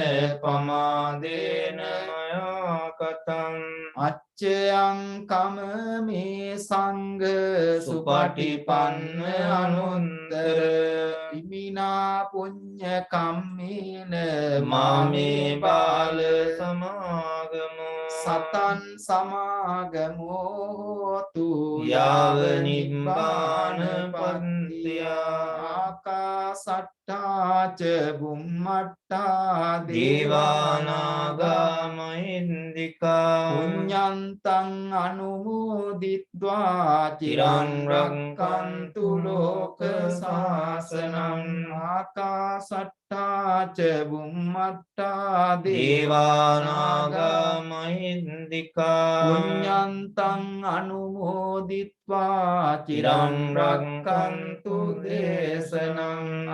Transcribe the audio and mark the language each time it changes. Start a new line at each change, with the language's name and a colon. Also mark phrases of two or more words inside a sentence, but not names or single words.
Pali: පමාදේන මයා කතං අච්චයං කමමි සංඝ සුපටිපන්න අනුත්තර ඉමිනා පුඤ්ඤ කම්මේන මාමේ බාල සමාගමෝ සතං සමාගමෝ හෝතු යාව නිබ්බාන පන්තියා ආකාසට්ටා ච බුම්මට්ටා දේවානාගා මහින්దికා පුඤ්ඤන්තං අනුමෝදිත්වා චිරං රක්ඛන්තු ලෝක සාසනං ආකාසට්ටා ච බුම්මට්ටා දේවානාගා මහින්దికා පුඤ්ඤන්තං අනුමෝදිත්වා චිරං රක්ඛන්තු දේශනං